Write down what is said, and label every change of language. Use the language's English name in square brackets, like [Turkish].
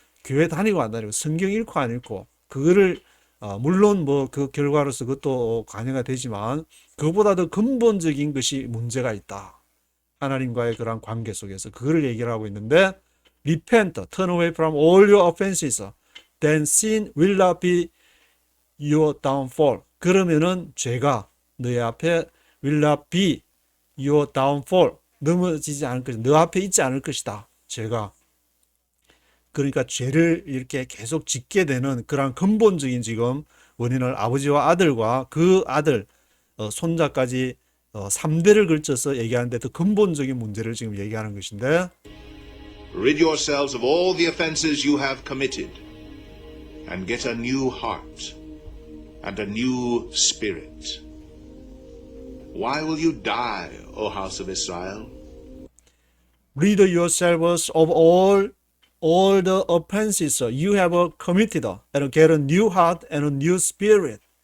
[Korean] 교회 다니고 안 다니고 성경 읽고 안 읽고 그거를 물론 그 결과로서 그것도 관여가 되지만 그보다 더 근본적인 것이 문제가 있다. 하나님과의 그러한 관계 속에서 그거를 얘기를 하고 있는데 [English] Repent, turn away from all your offenses. Then sin will not be your downfall. [Korean] 그러면은 죄가 너희 앞에 [English] will not be your downfall. [Korean] 넘어지지 않을 것이다. 너 앞에 있지 않을 것이다. 죄가. 그러니까 죄를 이렇게 계속 짓게 되는 그런 근본적인 지금 원인을 아버지와 아들과 그 아들, 손자까지 3대를 걸쳐서 얘기하는데 더 근본적인 문제를 지금 얘기하는 것인데 [English] Rid yourselves of all the offenses you have committed, and get a new heart and a new spirit. Why will you die, O house of Israel? Rid yourselves of all the offenses you have committed, and get a new heart and a new spirit.